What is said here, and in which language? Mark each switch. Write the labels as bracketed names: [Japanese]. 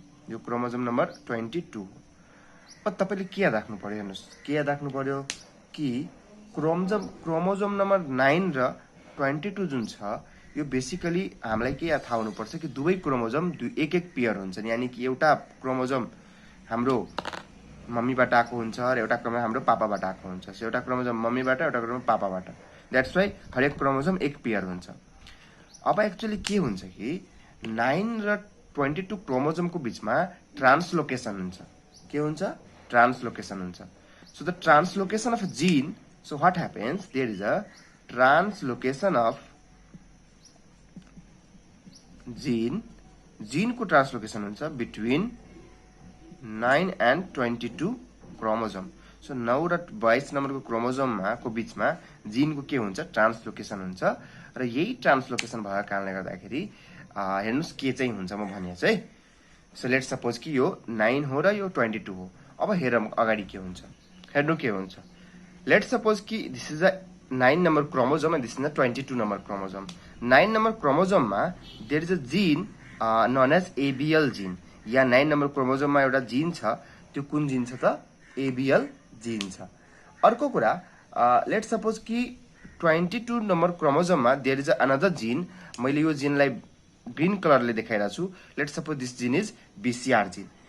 [Nepali] यो chromosome number 22 अब तपाईले के याद राख्नु पर्यो हेर्नुस् के याद राख्नु पर्यो कि क्रोमोजोम नम्बर 9 र 22 जुन छ यो बेसिकली हामीलाई के याद थाहा हुनुपर्छ कि दुवै क्रोमोजोम एक पेयर हुन्छन् यानी कि एउटा क्रोमोजोम हाम्रो मम्मीबाट आएको हुन्छ र एउटा क्रोमोजोम हाम्रो पापाबाट आएको हुन्छ सो एउटा क्रोमोजोम मम्मीबाट एउटा क्रोमोजोम पापाबाट [English] that's why [Nepali] हरेक क्रोमोजोम एक पेयर हुन्छ अब एक्चुअली के हुन्छ कि 9 र 22 क्रोमोजोमको बीचमा ट्रान्सलोकेसन हुन्छ। के हुन्छ? ट्रान्सलोकेसन हुन्छ। [English] So the translocation of a gene, so what happens? There is a translocation of gene [Nepali] को ट्रान्सलोकेसन हुन्छ [English] between 9 and 22 chromosome. [Nepali] सो 9 र 22 नम्बरको क्रोमोजोममा को बीचमा जिनको के हुन्छ? ट्रान्सलोकेसन हुन्छ र यही ट्रान्सलोकेसन भएको कारणले गर्दाखेरि हेर्नुस् के चाहिँ हुन्छ म भनिहाल्छु है। [English] so let's suppose [Nepali] कि यो 9 हो र यो 22 हो। अब हेरौँ अगाडि के हुन्छ। हेर्नु के हुन्छ। [English] Let's suppose कि this is a 9 number chromosome and this is a 22 number chromosome. 9 number क्रोमोजोममा there is a gene known as ABL gene. [Nepali] Yeah 9 number क्रोमोजोममा एउटा जीन छ, त्यो कुन जीन छ त? एबिएल जीन छ। अर्को कुरा [English] Let's suppose कि 22 number क्रोमोजोममा there is another gene. [Nepali] मैले यो जीनलाई ग्रीन कलरले देखाइरहेको छु। [English] Let's suppose this gene is BCR gene.